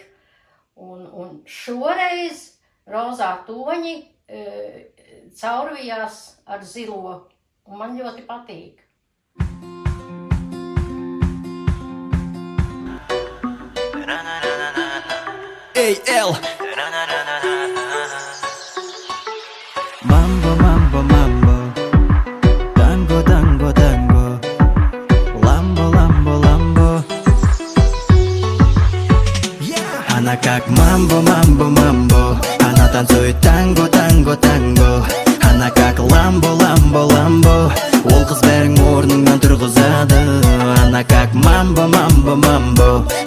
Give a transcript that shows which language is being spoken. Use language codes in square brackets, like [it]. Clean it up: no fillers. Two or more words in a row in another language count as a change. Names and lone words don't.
[lv] Un šoreiz rozā toņi caurvijās ar zilo, un man ļoti patīk. Ey, El! Mambo, mambo, mambo. Tango, tango, tango. Lambo, lambo, lambo. [en] Yeah! [ru] Она как мамбо, мамбо, мамбо. Она танцует танго, танго, танго. Она как ламбо, ламбо, ламбо. [kk] Ол қыз бәрін орныңнан тұрғызады. [ru] Она как мамбо, мамбо, мамбо.